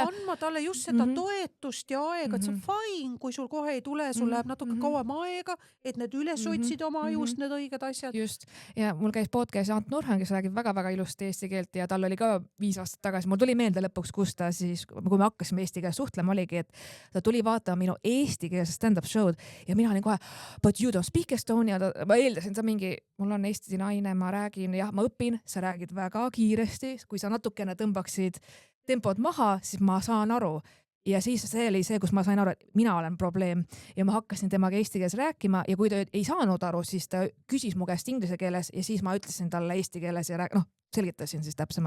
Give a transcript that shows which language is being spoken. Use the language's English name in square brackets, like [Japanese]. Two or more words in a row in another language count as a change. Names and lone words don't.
[Estonian] Nagu andma talle just seda toetust ja aega, et see on fine, kui sul kohe ei tule, sul läheb natuke kauem aega, et need üles otsid oma ajust need õiged asjad. Just. Ja mul käis podcast Ant Nurhan, kes räägib väga-väga ilusti eesti keelt ja tal oli ka 5 aastat tagasi, mul tuli meelde lõpuks, kus ta siis, kui me hakkasime eesti keeles suhtlema, oligi, et ta tuli vaatama minu eesti keelse [English] stand-up show'd [Estonian] ja mina olin kohe, [English] but you don't speak Estonia, [Estonian] ma eeldasin, sa mingi, mul on eesti naine, ma räägin, jah, ma õpin, sa räägid väga kiiresti, kui sa natukene tõmbaksid tempod maha, siis ma saan aru. Ja siis see oli see, kus ma sain aru, et mina olen probleem ja ma hakkasin temaga eesti keeles rääkima ja kui ta ei saanud aru, siis ta küsis mu käest inglise keeles ja siis ma ütlesin talle eesti keeles ja selgitasin siis täpsemalt.